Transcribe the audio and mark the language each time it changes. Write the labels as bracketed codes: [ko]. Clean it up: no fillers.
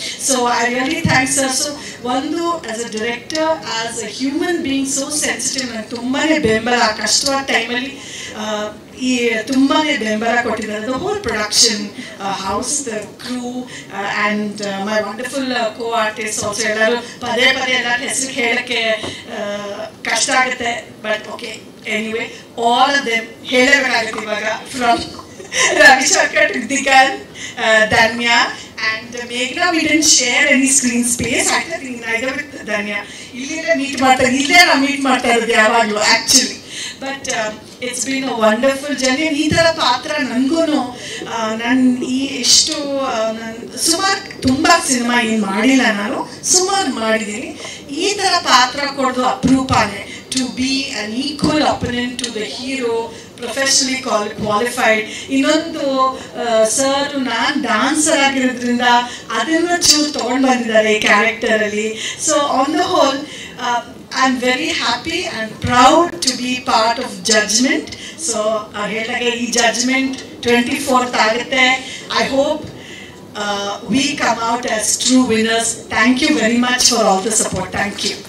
[en] So I really thanks sir. So ಒಂದು as a director, as a human being so sensitive, [kn] ನನಗೆ ತುಂಬಾ ಬೆಂಬಲ ಆ ಕಷ್ಟವಾದ ಟೈಮಲ್ಲಿ ಈ ತುಂಬಾ ಬೆಂಬಲ ಕೊಟ್ಟಿದ್ದಾರೆ. [en] The whole production house, the crew and my wonderful co artist also. [kn] ಎಲ್ಲರೂ ಪದೇ ಎಲ್ಲರ ಹೆಸರು ಹೇಳೋಕ್ಕೆ ಕಷ್ಟ ಆಗುತ್ತೆ, [en] but okay anyway all of them [kn] ಹೇಳಬೇಕಾಗುತ್ತೆ ಇವಾಗ. [en] From Ravishankar to Digant, Danya and Meghna, we didn't share any screen space. I think neither with Danya. [kn] Ille meet ಮಾಡ್ತಾ ಇರೋದು ಯಾವಾಗಲೂ actually. [en] But it's been a wonderful journey. [kn] ಈ ಥರ ಪಾತ್ರ ನನಗೂ ನಾನು ಎಷ್ಟು ಸುಮಾರು ತುಂಬ ಸಿನಿಮಾ ಏನು ಮಾಡಿಲ್ಲ, ನಾನು ಸುಮಾರು ಮಾಡಿದ್ದೀನಿ. ಈ ಥರ ಪಾತ್ರ ಕೊಡೋದು ಅಪರೂಪನೇ. [en] To be an equal opponent to the hero, professionally qualified. [kn] ಇನ್ನೊಂದು ಸರ್ ನಾನು ಡಾನ್ಸರ್ ಆಗಿರೋದ್ರಿಂದ ಅದನ್ನು ಚೂರು ತೊಗೊಂಡು ಬಂದಿದ್ದಾರೆ ಈ ಕ್ಯಾರೆಕ್ಟರಲ್ಲಿ. [en] So on the whole I'm very happy and proud to be part of Judgment. [kn] So ಹೇಳಿದಾಗೆ ಈ Judgment 24th ಆಗುತ್ತೆ. [en] I hope we come out as true winners. Thank you very much for all the support. Thank you.